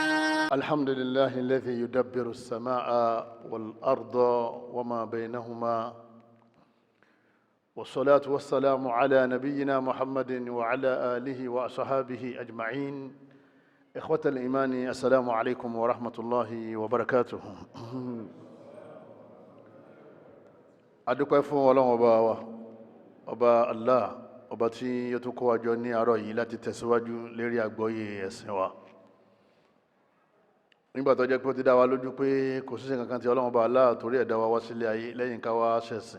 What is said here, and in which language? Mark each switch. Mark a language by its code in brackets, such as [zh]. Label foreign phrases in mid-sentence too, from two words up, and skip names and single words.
[ar] الحمد لله الذي يدبر السماء والأرض وما بينهما، والصلاة والسلام على نبينا محمد وعلى آله وأصحابه أجمعين. إخوة الإيمان، السلام عليكم ورحمة الله وبركاته. [yo] adúpẹ́ fún Ọlọ́run ọba wa, ọba Allah, ọba tí ó tún kó wa jọ ní àárọ̀ yìí láti tẹ̀síwájú lérí àgbọ́yé ẹ̀sìn wa. Nígbà tó jẹ́ pé ó ti dá wa lójú pé kò sí nǹkan tí Ọlọ́run ọba Allah torí ẹ̀ dá wa wá sílé ayé lẹ́yìn ká wá ṣẹ̀sìn.